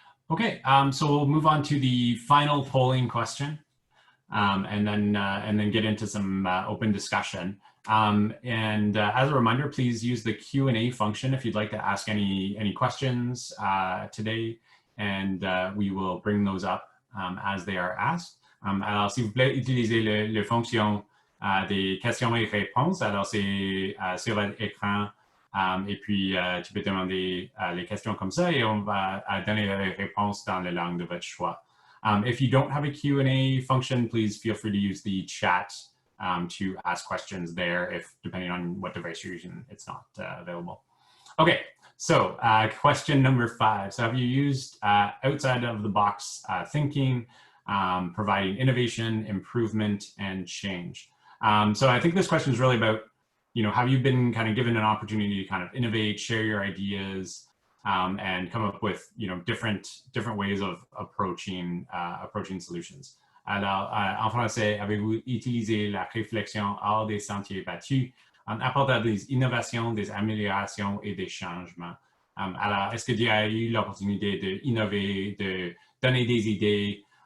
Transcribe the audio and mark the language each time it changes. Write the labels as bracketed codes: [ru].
[en] Okay, so we'll move on to the final polling question, and then get into some open discussion. As a reminder, please use the Q&A function if you'd like to ask any questions today, and we will bring those up as they are asked. [fr] Alors, s'il vous plaît, utilisez le fonction des questions et réponses. Alors, c'est sur votre écran, et puis tu peux demander les questions comme ça, et on va donner les réponses dans la langue de votre choix. [en] If you don't have a Q&A function, please feel free to use the chat to ask questions there, if depending on what device you're using, it's not available. Okay, so question number 5. So have you used outside of the box thinking, providing innovation, improvement, and change? So I think this question is really about, have you been kind of given an opportunity to kind of innovate, share your ideas, and come up with, different ways of approaching solutions. [fr] Alors, en français, avez-vous utilisé la réflexion hors des sentiers battus en apportant des innovations, des améliorations et des changements? Alors, est-ce que tu as eu l'opportunité d'innover, de donner des idées?